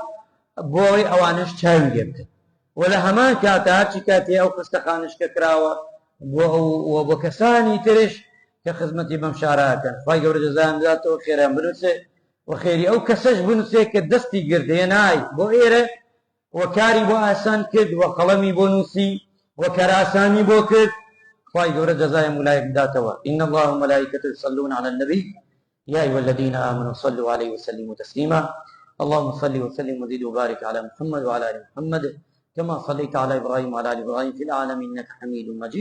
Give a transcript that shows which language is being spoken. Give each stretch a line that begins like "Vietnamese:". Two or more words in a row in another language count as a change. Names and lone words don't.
Central Kurdish: بۆی ئەوانش چاوی لێ بکەن و لە هەمان کاتە هەرچی کاتێ ئەو خستەخانشکە کراوە بۆ کەسانی ترش کە خزمەتی بەم شارەکەن خوای گەورە جەزایان بداتەوە خێران بنووسێ و خێری ئەو کەسەش بنووسێ کە دەستی گردێ نای بۆ ئێرە وەکاری بۆ ئاسان کرد وە قەڵەمی بۆ نووسی وە کەراسانی بۆ کرد خوای گەورە جەزای مولایەک بداتەوە
Arabic: إن الله وملائكته يصلون على النبي يا أيها الذين آمنوا صلوا عليه وسلموا تسليما اللهم صل وسلم وزد وبارك على محمد وعلى آل محمد كما صليت على إبراهيم وعلى آل إبراهيم في العالمين إنك حميد مجيد